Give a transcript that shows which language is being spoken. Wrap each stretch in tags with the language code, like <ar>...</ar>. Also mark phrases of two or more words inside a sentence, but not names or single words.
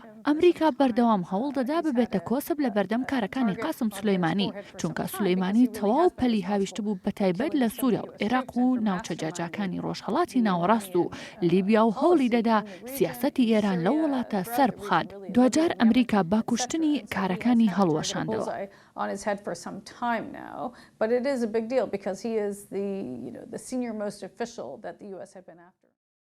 <ckb>ئەمریکا بەردەوام هەوڵ دەدا ببێتە کۆسب لە بەردەم کارەکانی قاسم سولەیمانی چونکە سولەیمانی تەواو پەلی هاویشت بوو بەتایبەت لە سووریا و عێراق و ناوچە جاجاکانی ڕۆژهەڵاتی ناوەڕاست و لیبیا و هەوڵی دەدا سیاسەتی ئێران لەو وڵاتە سەر بخات. دوجار ئەمریکا با کوشتنی کارەکانی هەڵوەشاندەوە.</ckb> <en>On his head for some time now, but it is a big deal because he is the senior most official that the U.S. had been after.</en>